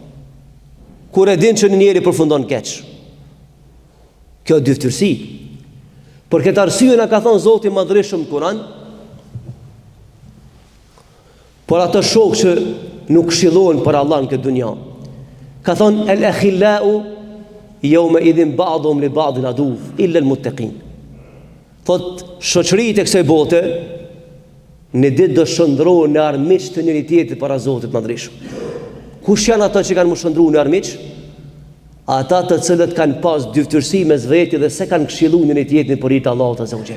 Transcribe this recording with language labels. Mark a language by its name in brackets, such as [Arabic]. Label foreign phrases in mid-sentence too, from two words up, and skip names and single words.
[Albanian] Kur e din që një njeri përfundon keq. Kjo dyftyrsi. Për këtë arsye na ka thënë Zoti Madhërisht në Kur'an, por ato shokë që nuk këshillohen për Allah në këtë dunja, ka thonë [Arabic] الأخلاء يومئذ بعضهم لبعض عدو إلا المتقين. [Albanian] Thot shoqëritë e kësaj bote në ditë do shndrohen në armiq të njëri tjetrit para Zotit Madhërisht. Kush janë ata që kanë shndruar në armiq? Ata të cilët kanë pas dyftyrsi mes vetë dhe se kanë këshilluar njëri tjetrin për hir të Allahut [Arabic] عز وجل.